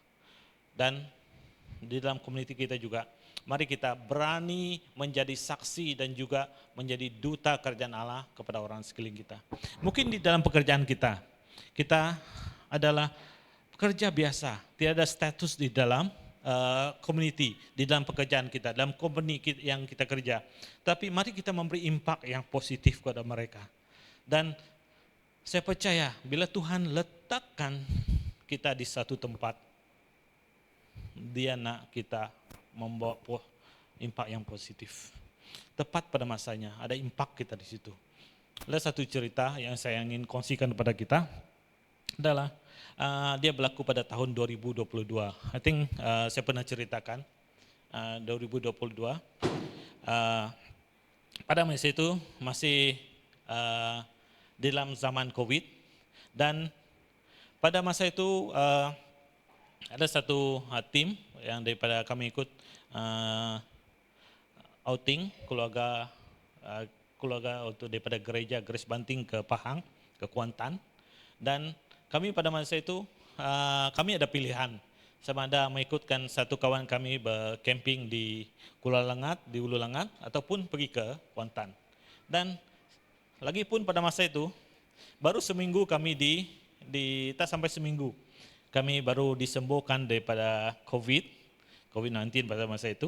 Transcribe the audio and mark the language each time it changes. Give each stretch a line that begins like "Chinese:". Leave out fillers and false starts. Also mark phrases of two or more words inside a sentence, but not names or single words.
Malay: Dan di dalam community kita juga, mari kita berani menjadi saksi dan juga menjadi duta kerajaan Allah kepada orang sekeliling kita. Mungkin di dalam pekerjaan kita, kita adalah pekerja biasa, tidak ada status di dalam community, di dalam pekerjaan kita, dalam company yang kita kerja. Tapi mari kita memberi impact yang positif kepada mereka. Dan saya percaya bila Tuhan letakkan kita di satu tempat, Dia nak kita membawa impact yang positif. Tepat pada masanya, ada impact kita di situ. Ada satu cerita yang saya ingin kongsikan kepada kita adalah dia berlaku pada tahun 2022.
English: I think
Malay: saya pernah ceritakan 2022. Pada masa itu masih di dalam zaman COVID, dan pada masa itu ada satu tim yang daripada kami ikut outing keluarga untuk daripada gereja Grace Banting ke Pahang, ke Kuantan. Dan kami pada masa itu kami ada pilihan, sama ada mengikutkan satu kawan kami bercamping di Kuala Langat, di Ulu Langat, ataupun pergi ke Kuantan. Dan lagi pun pada masa itu baru seminggu kami tak sampai seminggu kami baru disembuhkan daripada COVID-19 pada masa itu.